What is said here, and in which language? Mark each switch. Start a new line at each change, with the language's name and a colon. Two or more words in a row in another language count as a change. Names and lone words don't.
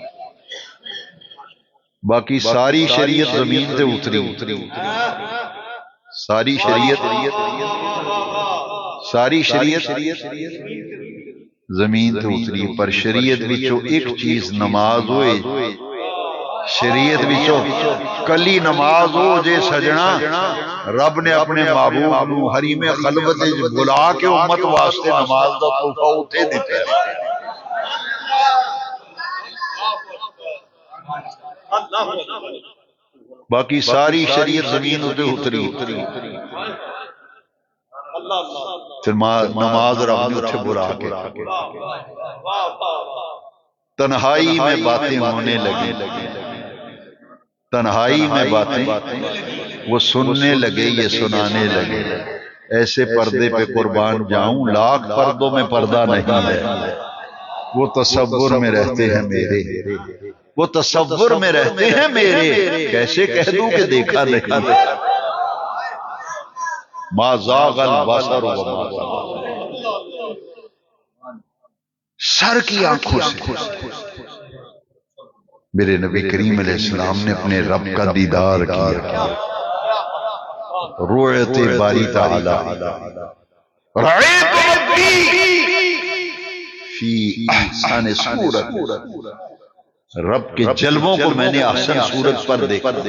Urdu: باقی ساری شریعت زمین سے اتری، ساری شریعت زمین سے اتری،
Punjabi: پر شریعت وچوں ایک چیز نماز ہوئے، شریعت وچوں کلی نماز ہو جے سجنا. رب نے اپنے محبوب نو حریم خلوت وچ بلا کے امت واسطے نماز دا تحفہ اتھے دتا ہے. باقی ساری شریعت زمین اتنے اتری، پھر نماز رب نے اتھے بلا کے
Urdu: تنہائی میں باتیں ہونے لگی، تنہائی میں باتیں وہ سننے لگے، یہ سنانے لگے. ایسے پردے پہ قربان جاؤں، لاکھ پردوں میں پردہ نہیں ہے، وہ تصور میں رہتے ہیں میرے، وہ تصور میں رہتے ہیں میرے، کیسے کہہ دوں کہ دیکھا نہیں.
Arabic: ما زاغ البصر وما طغى،
Urdu: سر کی آنکھوں سے میرے نبی کریم علیہ السلام نے اپنے رب کا دیدار کیا.
Arabic: رؤیت باری تعالی، رأیت ربی فی احسن صورت،
Urdu: رب کے جلووں کو میں نے احسن صورت پر دیکھا.